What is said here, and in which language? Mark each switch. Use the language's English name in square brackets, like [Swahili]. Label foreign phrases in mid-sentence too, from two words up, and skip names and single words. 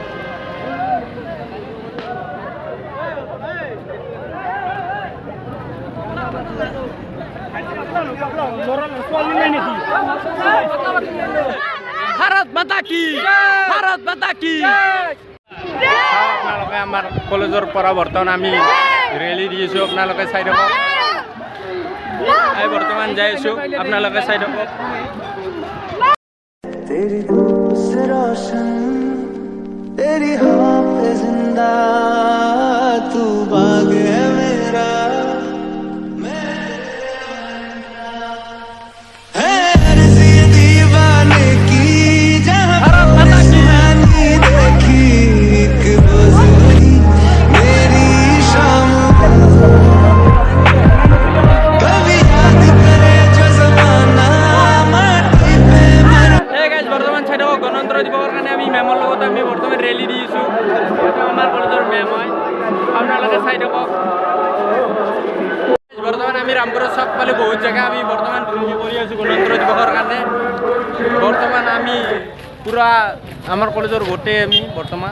[Hindi] भारत माता की, भारत माता की। [Assamese] আপোনালোকে আমাৰ কলেজৰ পৰা বৰ্তমান আমি ৰেলী দি আছোঁ, আপোনালোকে চাই থাকক। বৰ্তমান যাই আছোঁ, আপোনালোকে চাই থাকক। [Hindi] तेरी धूप से रोशन तेरी हवा पे जिंदा तू बाग है मेरा है अर्ज़ी दीवाने की जहाँ सुहानी देखी एक रोज हुई मेरी शाम कभी याद करे जो ज़माना माटी पे [Assamese] বৰ্তমান চাই থাকক। গণতন্ত্ৰ দিৱসৰ কাৰণে আমি মেমৰ লগত আমি বৰ্তমান ৰেলী দি আছোঁ। আমাৰ কলেজৰ মেম হয়, আপোনালোকে চাই থাকক। বৰ্তমান আমি ৰামপুৰৰ চক পালে বহুত জেগা আমি বৰ্তমান ঘূৰি কৰি আছোঁ গণতন্ত্ৰ দিৱসৰ কাৰণে। বৰ্তমান আমি পূৰা আমাৰ কলেজৰ গোটেই আমি বৰ্তমান